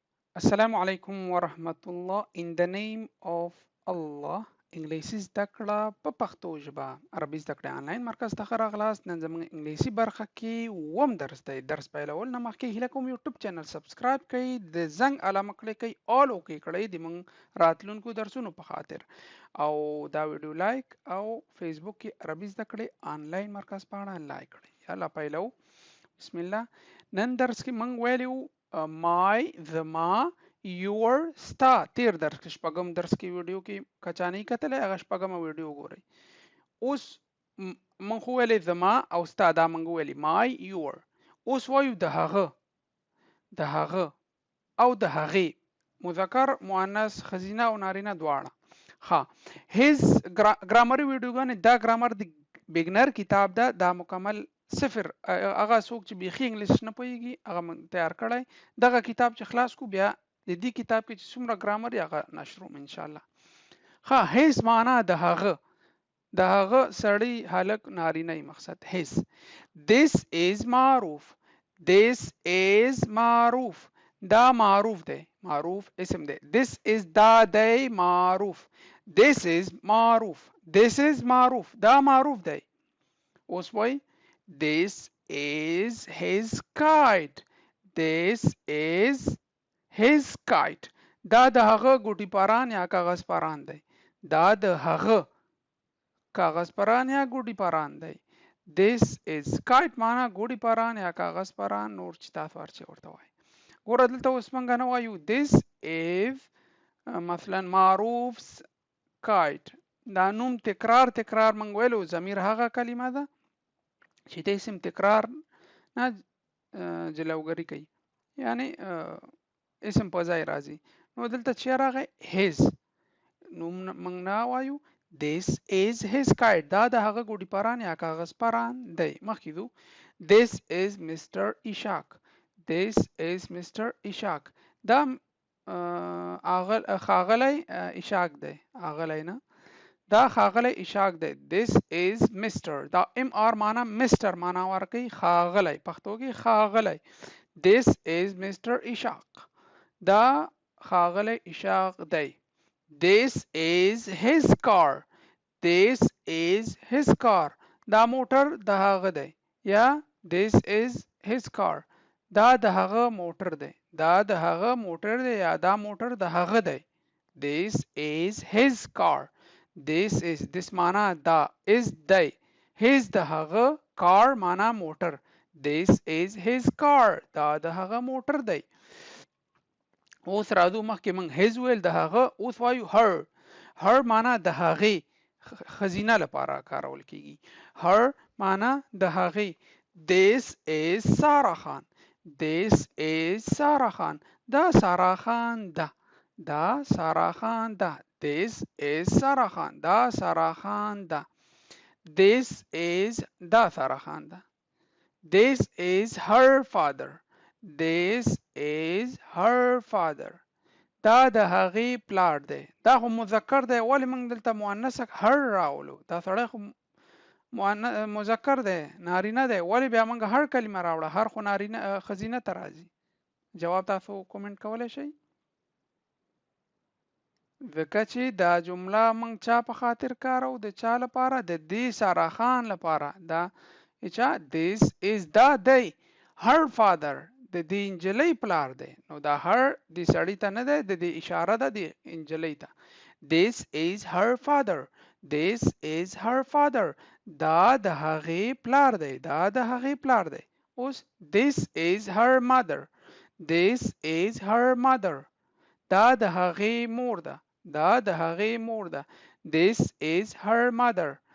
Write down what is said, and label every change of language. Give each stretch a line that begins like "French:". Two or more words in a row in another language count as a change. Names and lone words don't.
Arabic: السلام عليكم ورحمة الله.
English: In the name of Allah.
Pashto: انګلیسي زده کړه په پښتو ژبه. عربي زده کړه آنلاین مرکز ته راغلاست. نن زموږ انګلیسي برخه کې وم درس دی. درس پیلول نه مخکې هیله کوم
English: YouTube channel
Pashto: سبسکرایب کړئ، د زنګ علامه کلیک کړئ،
English: all okay
Pashto: کړئ د موږ راتلونکو درسونو په خاطر، او دا ویډیو لایک او فیسبوک کې عربي زده کړې آنلاین مرکز په اړه لایک کړئ. یلا پیلو. بسم الله. نن درس کې موږ ویلو my زما your ستا. تیر درس کې شپږم درس کې ویډیو کې کچانې کتلې، هغه شپږم ویډیو ګورئ. اوس موږ خو ویلې زما او ستا، دا موږ ویلې
English: my your.
Pashto: اوس وایو د هغه او د هغې، مذکر مؤنث ښځینه او نارینه دواړه. ها his ګرامري ویډیوګانې، دا ګرامر د بګنر کتاب ده، دا مکمل صفر. هغه څوک چې بیخي انګلیش نه پوهیږي هغه تیار کړی. دغه کتاب چې خلاص کو بیا د دې کتاب کې چې څومره ګرامر هغه نشروم ان شاء الله. ها his معنا د هغه سړی هلک نارینه مقصد his.
English: this is
Pashto: معروف دا معروف دی، معروف اسم دی.
English: this is
Pashto: دا دی معروف.
English: this is
Pashto: معروف دا معروف دی.
English: اوس وای this is his kite.
Pashto: دا د هغه ګوټی پاران یا کاغذ پاران دی. دا د هغه کاغذ پران یا ګوډی پران دی.
English: this is kite
Pashto: معنا ګوډی پران یا کاغذ پران، نور چې تاسو ورچې ورته وای. ګوره دلته اوس مونږ نه وایو
English: this is
Pashto: مثلا معروف kite. دا نوم تکرار مونږ ویلو ضمیر هغه کلمه ده چې د اسم تکرار نه جلوګری کوي، یعنی اسم په ځای راځي. نو دلته چې راغی his، نوم مونږ نه وایو
English: this is his kite.
Pashto: دا د هغه ګوډی پران یا کاغذ پران دی. مخکې ځو
English: this is Mr. Ishaq.
Pashto: دا ښاغلی اشاق دی، اغلی نه، دا ښاغلی اشاق دی.
English: this is Mr.
Pashto: دا MR معنا Mr. معنا ورکوي ښاغلی، پښتو کې ښاغلی.
English: this is Mr. Ishaq.
Pashto: دا ښاغلی اشاق دی.
English: this is his car.
Pashto: دا موټر د هغه دی، یا
English: this is his car.
Pashto: دا د هغه موټر دی، یا دا موټر د هغه دی.
English: this is his car.
Pashto: this معنا دا is دی، his د هغه، car معنا موټر.
English: this is his car.
Pashto: دا د هغه موټر دی. اوس راځو مخکې موږ his ویل د هغه، اوس وایو her معنا د هغې، خزینه لپاره کارول کیږي. her معنا د هغې.
English: this is سارا خان.
Pashto: دا سارا خان ده.
English: this is سارا خان.
Pashto: دا سارا خان ده.
English: this is
Pashto: دا سارا خان ده.
English: this is her father.
Pashto: دا د هغې پلار دی. دا خو مذکر دی، ولې موږ دلته مؤنث هر راولو؟ دا سړی خو مذکر دی، نارینه دی، ولې بیا موږ هر کلمه راوړه؟ هر خو نارینه ښځینه ته راځي. جواب تاسو کومنټ کولی شئ. ځکه چې دا جمله موږ چا په خاطر کارو؟ د چا لپاره؟ د دې سارا خان لپاره. دا چا
English: this is
Pashto: دا دی
English: her father،
Pashto: د دې انجلۍ پلار دی. نو دا her د سړی ته نه دی، د دې اشاره ده د انجلۍ ته.
English: this is her father.
Pashto: دا د هغې پلار دی.
English: اوس this is her mother.
Pashto: دا د هغې مور ده.
English: this is her mother.